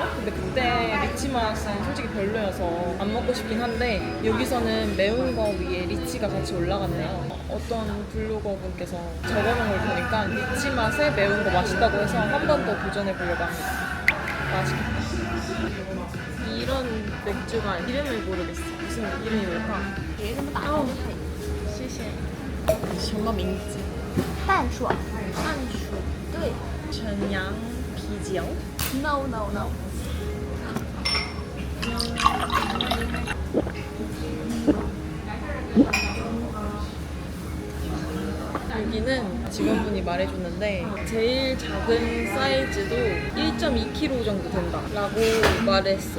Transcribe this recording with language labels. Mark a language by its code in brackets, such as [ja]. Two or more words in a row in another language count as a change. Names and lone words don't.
[ko] 근데 그때 리치맛은 솔직히 별로여서 안 먹고 싶긴 한데 여기서는 매운 거 위에 리치가 같이 올라갔네요. 어떤 블로거 분께서 적어놓은 걸 보니까 리치 맛에 매운 거 맛있다고 해서 한 번 더 도전해 보려고 합니다. 맛있겠다. 이런 맥주가 이름을 모르겠어. 무슨 이름이 뭘까? [zh] 谢谢。什么名字？淡爽。淡水。对。陈阳啤酒。 [en] No no no。 [ko] 여기는 직원분이 말해줬는데 제일 작은 사이즈도 1.2kg 정도 된다 라고 말했어요.